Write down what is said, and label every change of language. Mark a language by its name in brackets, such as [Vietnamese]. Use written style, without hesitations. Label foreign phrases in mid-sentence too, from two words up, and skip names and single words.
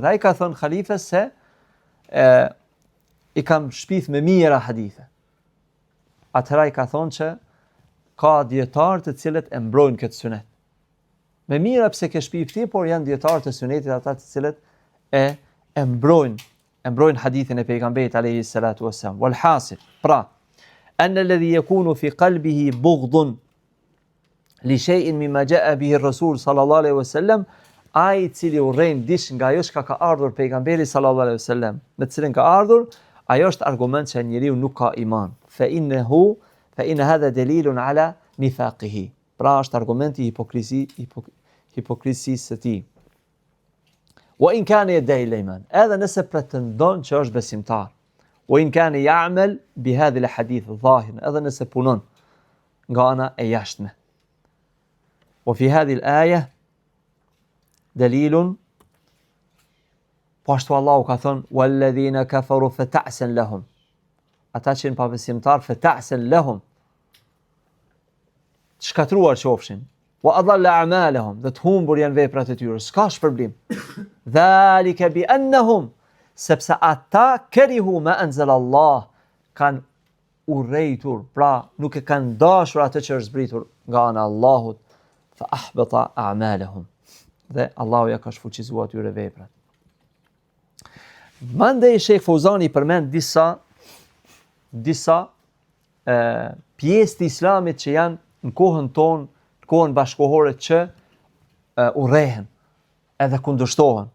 [Albanian] Dhe ai ka thënë halifes se i kam shpif me mira hadithe. Atëra i ka thonë që ka dietarë të cilët e mbrojnë këtë sunet. Me mira pse ke shpif ti, por janë dietarë të sunetit ata të cilët e mbrojnë hadithin e pejgamberit [Arabic] عليه الصلاة والسلام. والحاصل، pra، أن الذي يكون في قلبه بغض لشيء مما جاء به الرسول صلى الله عليه وسلم, [Albanian] ai i cili urren dish nga ajo që ka ardhur pejgamberi [Arabic] صلى الله عليه وسلم, [Albanian] me të cilën ka ardhur, ajo është argument që njeriu nuk ka iman. [Arabic] فإن هذا دليل على نفاقه. [Albanian] Pra është argumenti hipokrisisë së tij. [Arabic] وإن كان يدعي الإيمان, [Albanian] edhe nëse pretendon që është besimtar. [Arabic] وإن كان يعمل بهذه الحديث ظاهر, [Albanian] edhe nëse punon nga ana e jashtme. [Arabic] وفي هذه الآية دليل, [Albanian] po ashtu Allahu ka thënë [Arabic] والذين كفروا فتعسا لهم, [Albanian] ata që janë pabesimtar [Arabic] فتعسا لهم, [Albanian] shkatruar qofshin, [Arabic] وأضل أعمالهم, [Albanian] dhe të humbur janë veprat e tyre, s'ka shpërblim. [Arabic] ذلك بأنهم, [Albanian] sepse ata [Arabic] كرهوا ما أنزل الله, [Albanian] kanë urrejtur, pra nuk e kanë dashur atë që është zbritur nga ana e Allahut, [Arabic] فأحبط أعمالهم. [Albanian] Dhe Allahu ja ka shfuqizuar atyre veprat. Mandej Sheikh Fauzani përmend disa pjesë të islamit që janë në kohën tonë, në kohën bashkohore që urrehen edhe kundërshtohen.